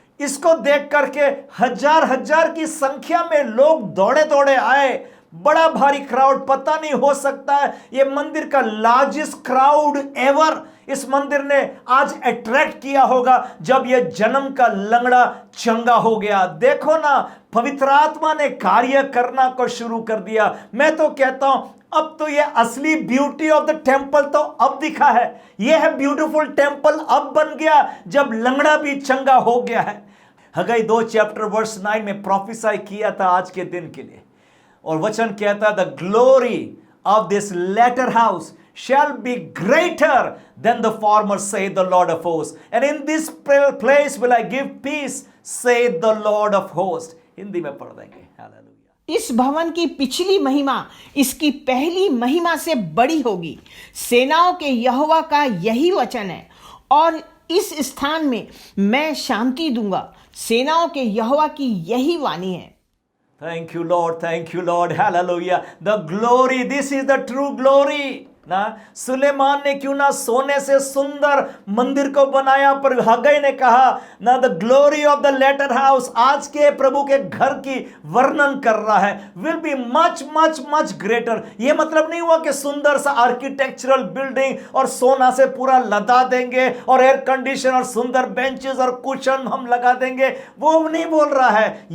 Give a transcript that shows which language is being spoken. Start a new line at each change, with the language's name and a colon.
Hindi: इसको देख करके हजार हजार की संख्या में लोग दौड़े दौड़े आए, बड़ा भारी क्राउड, पता नहीं, हो सकता है ये मंदिर का लार्जेस्ट क्राउड एवर इस मंदिर ने आज अट्रैक्ट किया होगा जब ये जन्म का लंगड़ा चंगा हो गया। देखो ना, पवित्र आत्मा ने कार्य करना को शुरू कर दिया। मैं तो कहता हूं अब तो ये असली
English: beauty of the temple
Hindi: तो अब दिखा है। ये है ब्यूटीफुल टेंपल अब बन गया जब लंगड़ा भी चंगा हो गया है। हगई 2 चैप्टर वर्स 9 में प्रोफेसाई किया था आज के दिन के लिए, और वचन कहता है,
English: The glory of this latter house shall be greater than the former, saith the Lord of hosts, and in this place will I give peace, saith the Lord of hosts।
Hindi: Hindi में पढ़ देंगे। हालेलुया। इस भवन की पिछली महिमा इसकी पहली महिमा से बड़ी होगी। सेनाओं के यहोवा का यही वचन है, और इस स्थान में मैं शांति दूंगा। सेनाओं के यहोवा की यही वाणी है।
English: Thank you, Lord. Thank you, Lord. Hallelujah. The glory, this is the true glory.
Hindi: ना सुलेमान ने क्यों ना सोने से सुंदर मंदिर को बनाया, पर हगई ने कहा ना,
English: the glory of the latter house,
Hindi: आज के प्रभु के घर की वर्णन कर रहा है,
English: Will be much much much greater.
Hindi: ये मतलब नहीं हुआ कि सुंदर सा आर्किटेक्चरल बिल्डिंग और सोना से पूरा लदा देंगे और एयर कंडीशन और सुंदर बेंचेस और कुशन हम लगा देंगे, वो नहीं बोल रहा है।